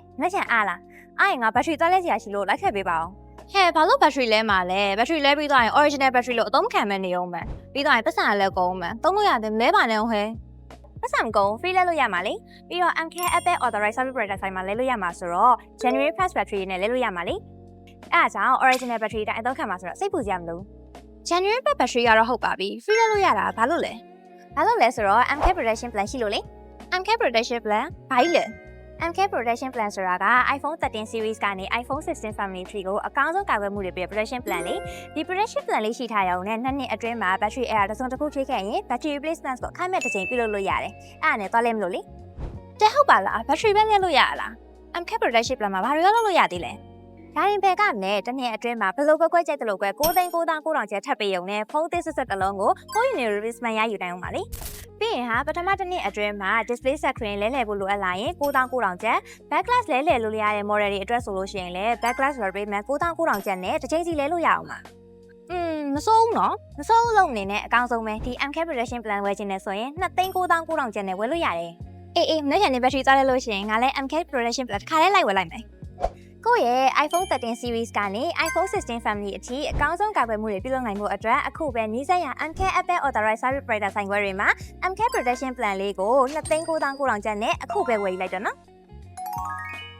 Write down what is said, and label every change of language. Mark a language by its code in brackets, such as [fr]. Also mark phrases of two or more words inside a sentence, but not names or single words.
[my] လက်ချန်အားလားအားရင်ငါဘက်ထရီသွားလဲစရာရှိလို့လိုက်ခဲ့ပေးပါအောင်ဟဲ့ဘာလို့ဘက်ထရီလဲမှာလဲဘက်ထရီလဲပြီးသွားရင် [en] original battery [my] လို့အသုံးခံမဲ့နေအောင်မယ်ပြီးသွားရင်ပတ်စံလည်းကုန်မယ်သုံးလို့ရတယ်လဲပါနဲ့ဟဲ့ပတ်စံကုန် free လဲလို့ရမှာလေပြီးတော့ MK Apple Authorized Service Provider ဆိုင်မှာလဲလို့ရမှာဆိုတော့ January Fast Battery နဲ့လဲလို့ရမှာလေအဲ့ဒါကြောင့် [en] original battery [my] တိုင်းအသုံးခံမှာဆိုတော့စိတ်ပူ စရာမလို January Fast Battery ကတော့ဟုတ်ပါပြီ free လဲလို့ရတာဘာလို့လဲဆိုတော့ MK Protection Plan ရှိလို့လေ MK Protection Plan ဘာကြီးလဲ MK Protection Plan ဆိုတာက iPhone 13 series ကနေ iPhone 16 [en] family tree [my] ကိုအကောင်းဆုံးကာကွယ်မှုတွေပေး Protection Plan လေဒီ Protection Plan လေးရှိထားရအောင်နဲ့2နှစ်အတွင်းမှာ [en] battery error [my] တစ်စုံတစ်ခုထိခဲ့ရင် [en] battery replacement [my] ကိုအခမဲ့တစ်ချိန်ပြုလုပ်လို့ရတယ်အဲ့ဒါနဲ့သွားလဲမလို့လေတဲ့ဟုတ်ပါလား battery ပဲလဲလို့ရလား MK Protection Plan မှာဘာတွေလုပ်လို့ရသေးလဲဒါရင်ဘယ်ကမလဲတစ်နှစ်အတွင်း မှာဘယ်လိုကွက်ကြိုက်တယ်လို့ကွယ်9,900ကျပ်ထပ်ပေးရုံနဲ့ဖုန်းသစ်ဆက်တစ်လုံးကို4 [en] unit replacement [my] ရယူနိုင်အောင်ပါလေပြီးရင်ဟာပထမတစ်နှစ်အတွင်းမှာ [en] display set screen [my] လဲလှ ယ်ဖို့လိုအပ်လာရင်9,900ကျပ် [en] back glass [my] လဲလှယ်လို့ရတဲ့ model တွေအတွက်ဆိုလို့ရှိရင်လည်း [en] back glass replacement [my] 9,900ကျပ်နဲ့တစ်ချိန်စီလဲ လို့ရအောင်ပါမစိုးဘူးနော်မစိုးဘူးလုံးအနေနဲ့အကောင်းဆုံးပဲဒီ MK Protection Plan ဝယ်ချင်တယ်ဆိုရင်2,900ကျပ်နဲ့ဝယ်လို့ရတယ်အေးမနေ့ကနေ့ battery သွားလဲလို့ရှိရင်ငါလည်း MK Protection Plan တစ်ခါလဲလိုက်ဝယ်လိုက်မယ်ကိုယ့်ရဲ့ iPhone 13 series ကနေ iPhone 16 family အထိအကောင်းဆုံးကာကွယ်မှုတွေပြုလုပ်နိုင်မှုအတွက်အခုပဲနီးစပ်ရာ MK Apple Authorized Service Provider ဆိုင်ခွဲတွေမှာ MK Protection Plan လေးကို2,900ကျပ်နဲ့အခုပဲဝယ်ယူလိုက်တော့နော်